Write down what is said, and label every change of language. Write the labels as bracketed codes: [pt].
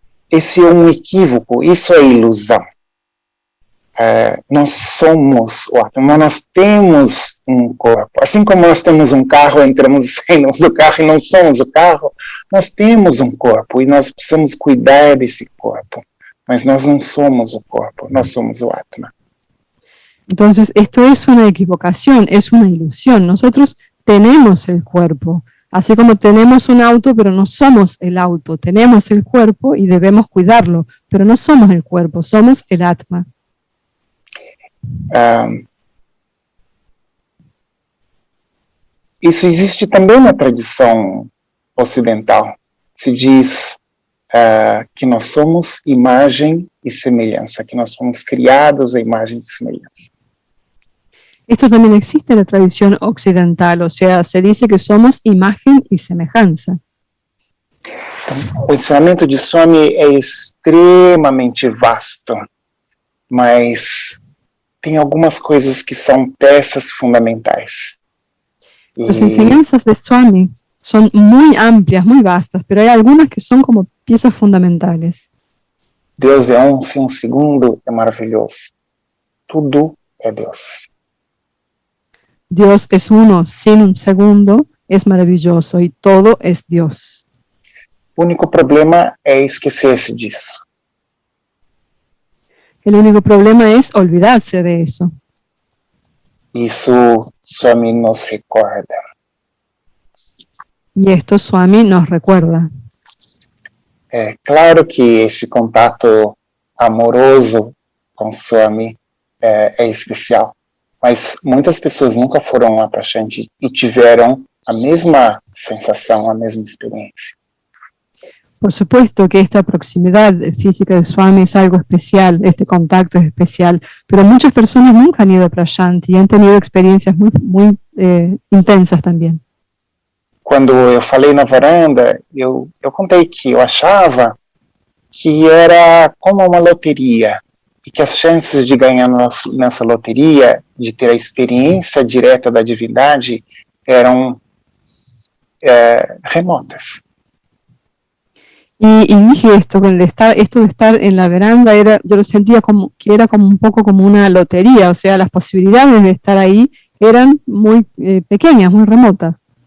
[pt] Esse é um equívoco, isso é ilusão. Nós somos o Atma, nós temos um corpo. Assim como nós temos um carro, entramos e saímos do carro e não somos o carro, nós temos um corpo e nós precisamos cuidar desse corpo. Mas nós não somos o corpo, nós somos o Atma. [es] Entonces, esto es una equivocación, es una ilusión. Nosotros tenemos el cuerpo, así como tenemos un auto, pero no somos el auto. Tenemos el cuerpo y debemos cuidarlo, pero no somos el cuerpo, somos el Atma. [pt] Isso existe também na tradição ocidental. Se diz que nós somos imagem e semelhança, que nós somos criados a imagem e semelhança. [es] Esto también existe en la tradición occidental, o sea, se dice que somos imagen y semejanza. [pt] O ensinamento de Swami é extremamente vasto, mas tem algumas coisas que são peças fundamentais. [es] Las [pt] E [es] enseñanzas de Swami son muy amplias, muy vastas, pero hay algunas que son como piezas fundamentales. [pt] Deus é um, se um segundo é maravilhoso. Tudo é Deus. [es] Dios es uno, sin un segundo es maravilloso y todo es Dios. [pt] O único problema é esquecer-se disso. [es] El único problema es olvidarse de eso. [pt] Isso Swami nos recorda. [es] Y esto Swami nos recuerda. [pt] É claro que esse contato amoroso com Swami é especial, mas muitas pessoas nunca foram lá para Shanti e tiveram a mesma sensação, a mesma experiência. [es] Por supuesto que esta proximidad física de Swami es algo especial, este contacto es especial, pero muchas personas nunca han ido a Prashanti y han tenido experiencias muy intensas también. [pt] Quando eu falei na varanda, eu contei que eu achava que era como uma loteria e que as chances de ganhar nessa loteria, de ter a experiência direta da divindade, eram remotas. [es] Y dije esto, esto de estar en la veranda, yo lo sentía como que era como un poco como una lotería, o sea, las posibilidades de estar ahí eran muy pequeñas, muy remotas.